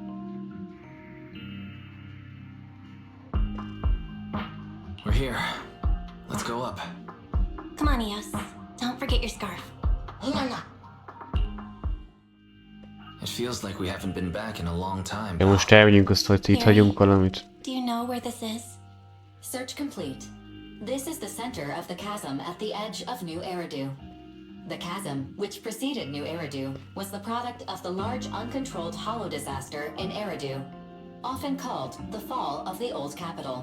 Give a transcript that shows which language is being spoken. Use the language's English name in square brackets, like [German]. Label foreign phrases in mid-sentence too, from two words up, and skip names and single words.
[English] We're here. Let's go up. Come on, Eos. Don't forget your scarf. It feels like we haven't been back in a long time. [Hungarian] Ja, most elmegyünk azt, hogy itt hagyunk valamit. [English] Do you know where this is? Search complete. This is the center of the chasm at the edge of New Eridu. The chasm, which preceded New Eridu, was the product of the large uncontrolled hollow disaster in Eridu, often called the fall of the Old Capital.